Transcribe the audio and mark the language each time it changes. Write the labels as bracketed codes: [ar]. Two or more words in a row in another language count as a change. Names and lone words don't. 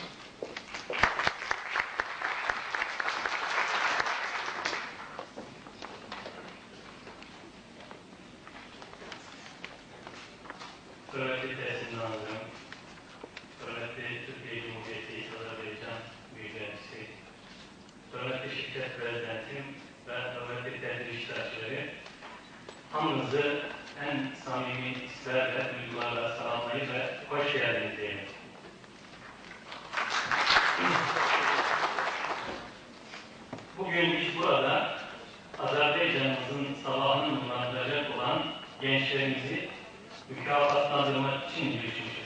[az] Hörmətli təhsil nazirəm, hörmətli Türkiyə Cumhuriyyəti Azərbaycan Büyüklərisi, hörmətli şirkət prezidentim və hörmətli tədbir iştirakçıları, hamınızı ən samimi hisslərlə, duygularla salamlayır və hoş geldiniz deyim. [tr] Bugün biz burada Azərbaycanımızın sabahını nurlandıracak olan gençlerimizi mükafatlandırmak için girişmişiz.